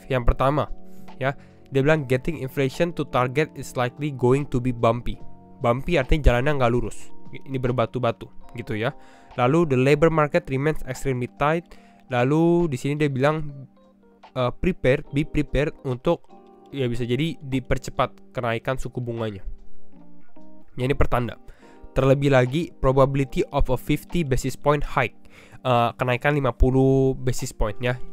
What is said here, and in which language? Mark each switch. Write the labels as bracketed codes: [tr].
[id] Yang pertama, ya, dia bilang [en] getting inflation to target is likely going to be bumpy. [id] Bumpy artinya jalannya nggak lurus. Ini berbatu-batu gitu ya. [en] Lalu the labor market remains extremely tight. [id] Lalu di sini dia bilang [en] be prepared [id] untuk ya bisa jadi dipercepat kenaikan suku bunganya. Ya, ini pertanda. Terlebih lagi [en] probability of a 50 basis point hike, [id] kenaikan 50 basis point ya.